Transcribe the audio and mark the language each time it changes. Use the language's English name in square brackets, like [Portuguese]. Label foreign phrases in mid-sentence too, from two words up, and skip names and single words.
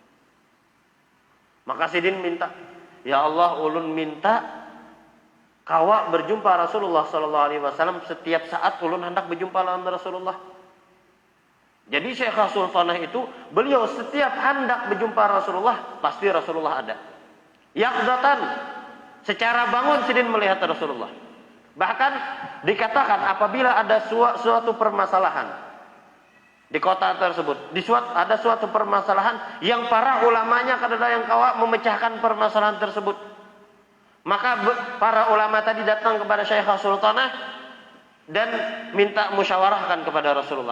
[Banjar] Maka Sidin minta, "Ya Allah, ulun minta kawa berjumpa Rasulullah SAW setiap saat ulun hendak berjumpa lawan Rasulullah." [Indonesian] Jadi Syekhah Sultanah itu beliau setiap hendak berjumpa Rasulullah pasti Rasulullah ada. Yaqdatan, secara bangun Sidin melihat Rasulullah. Bahkan dikatakan apabila ada suatu permasalahan di kota tersebut, ada suatu permasalahan yang para ulamanya kadang yang kawa memecahkan permasalahan tersebut, maka para ulama tadi datang kepada Syekhah Sultanah dan minta musyawarahkan kepada Rasulullah.